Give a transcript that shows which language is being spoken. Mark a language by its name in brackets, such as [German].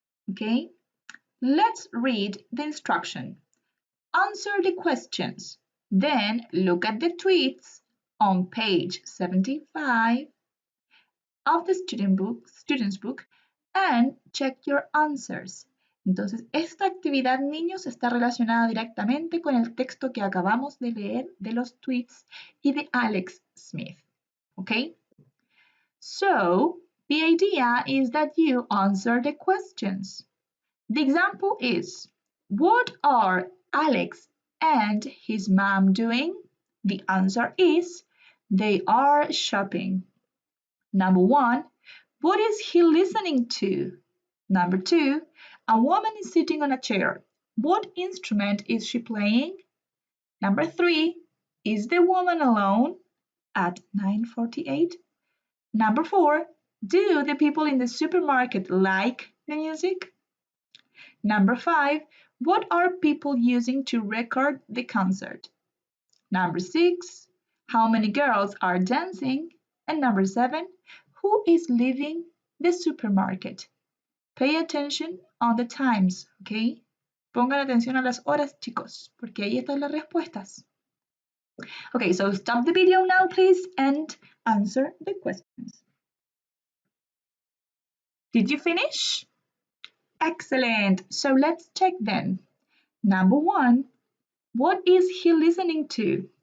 [English] Okay, let's read the instruction. Answer the questions, then look at the tweets on page 75 of the student's book and check your answers. [Spanish] Entonces, esta actividad, niños, está relacionada directamente con el texto que acabamos de leer de los tweets y de Alex Smith. [English] Okay? So, the idea is that you answer the questions. The example is, what are Alex and his mom doing? The answer is, they are shopping. Number 1, what is he listening to? Number 2, a woman is sitting on a chair. What instrument is she playing? Number 3, is the woman alone at 9:48? Number 4, do the people in the supermarket like the music? Number 5, what are people using to record the concert? Number 6, how many girls are dancing? And number 7, who is leaving the supermarket? Pay attention on the times, okay? [Spanish] Pongan atención a las horas, chicos, porque ahí están las respuestas. [English] Okay, so stop the video now, please, and answer the questions. Did you finish? Excellent. So let's check then. Number 1, what is he listening to?